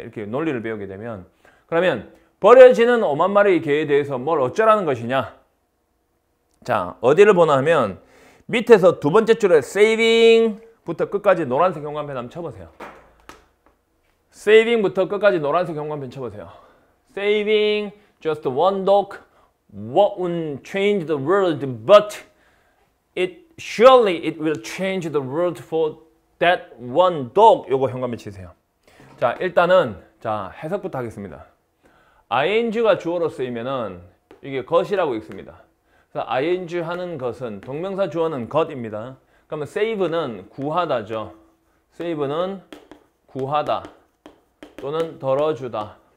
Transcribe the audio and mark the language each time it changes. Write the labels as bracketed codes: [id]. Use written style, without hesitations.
[ko] 이렇게 논리를 배우게 되면. 그러면 버려지는 5만 마리의 개에 대해서 뭘 어쩌라는 것이냐. 자, 어디를 보나 하면 밑에서 두 번째 줄에 saving부터 끝까지 노란색 형광펜 한번 쳐보세요. saving부터 끝까지 노란색 형광펜 쳐보세요. [en] saving just one dog won't change the world, but surely it will change the world for that one dog. [ko] 요거 현관에 치세요. 자, 일단은 자 해석부터 하겠습니다. ing가 주어로 쓰이면은 이게 것이라고 읽습니다. 그래서 ing 하는 것은 동명사 주어는 것입니다. 그러면 save는 구하다죠. save는 구하다 또는 덜어주다.